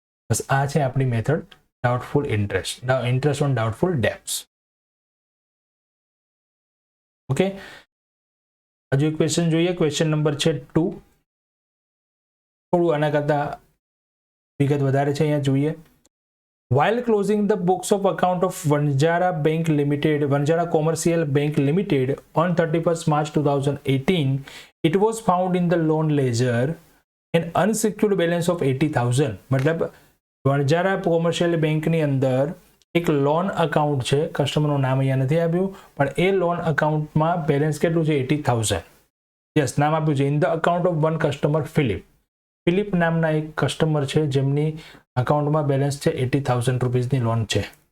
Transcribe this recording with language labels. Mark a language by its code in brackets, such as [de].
[gu] બસ આ છે આપણી [en] Method doubtful interest, interest on doubtful debts. [gu] Okay, હજુ એક ક્વેશ્ચન જોઈએ. ક્વેશ્ચન નંબર છે 2. થોડું આના કરતા વિગત વધારે છે, અહીંયા જોઈએ. [en] While closing the books of account of Vanjara Bank Limited, Vanjara Commercial Bank Limited on 31st March 2018, it was found in the loan ledger an unsecured balance of 80,000. [gu] મતલબ વણજારા કોમર્શિયલ બેંકની અંદર એક લોન અકાઉન્ટ છે, કસ્ટમરનું નામ અહીંયા નથી આપ્યું, પણ એ લોન અકાઉન્ટમાં બેલેન્સ કેટલું છે, 80,000. યસ, નામ આપ્યું છે, [en] In the account of one customer Philip. [gu] Philip નામના એક કસ્ટમર છે જેમની અકાઉન્ટમાં બેલેન્સ છે 80,000 રૂપીસની લોન છે.